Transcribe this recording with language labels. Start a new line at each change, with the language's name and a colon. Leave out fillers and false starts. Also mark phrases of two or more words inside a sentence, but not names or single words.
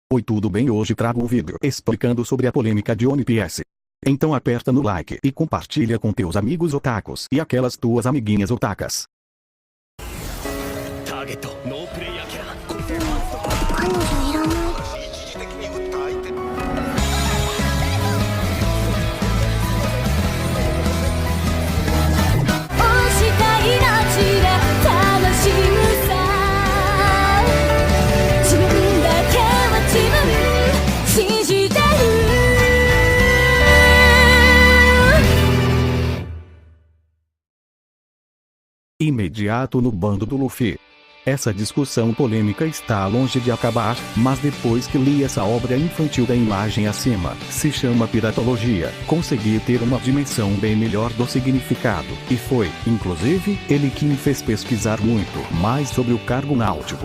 Portuguese: Oi, tudo bem? Hoje trago um vídeo explicando sobre a polêmica de One Piece. Então aperta no like e compartilha com teus amigos otakus e aquelas tuas amiguinhas otakas.
Japanese: ターゲットノープレイヤーキャラ彼女いらない。一時的に撃った相手押した命で楽しむさ。自分だけは自分信じてる。
Portuguese: Imediato no bando do Luffy. Essa discussão polêmica está longe de acabar, mas depois que li essa obra infantil da imagem acima, se chama piratologia, consegui ter uma dimensão bem melhor do significado, e foi, inclusive, ele que me fez pesquisar muito mais sobre o cargo náutico.